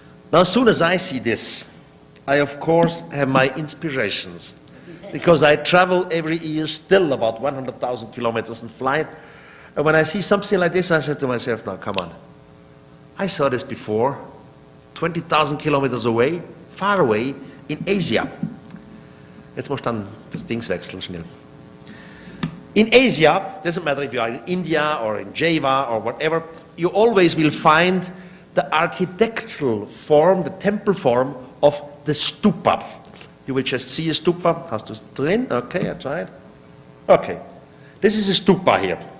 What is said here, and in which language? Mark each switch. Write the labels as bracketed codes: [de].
[en] Now, as soon as I see this, I of course have my inspirations, because I travel every year still about 100,000 kilometers in flight. And when I see something like this, I said to myself, now come on. I saw this before, 20,000 kilometers away, far away, in Asia. [de] Jetzt muss dann das Dings wechseln, schnell. [en] In Asia, doesn't matter if you are in India or in Java or whatever, you always will find the architectural form, the temple form of the stupa. You will just see a stupa. [de] Hast du es drin? [en] Okay, I tried. Okay. This is a stupa here.